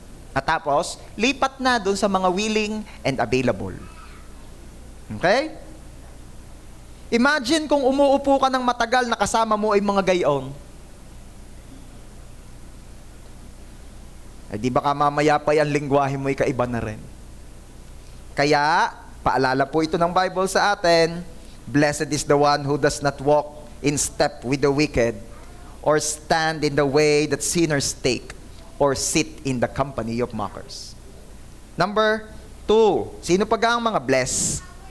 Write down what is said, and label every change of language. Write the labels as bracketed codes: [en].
[tl] At tapos, lipat na doon sa mga willing and available. Okay? Imagine kung umuupo ka ng matagal na kasama mo ay mga gayon. Di baka mamaya pa ang lingwahe mo ay kaiba na rin. Kaya, paalala po ito ng Bible sa atin, [en] blessed is the one who does not walk in step with the wicked, or stand in the way that sinners take, or sit in the company of mockers. [tl] Number 2, sino pa ang mga blessed?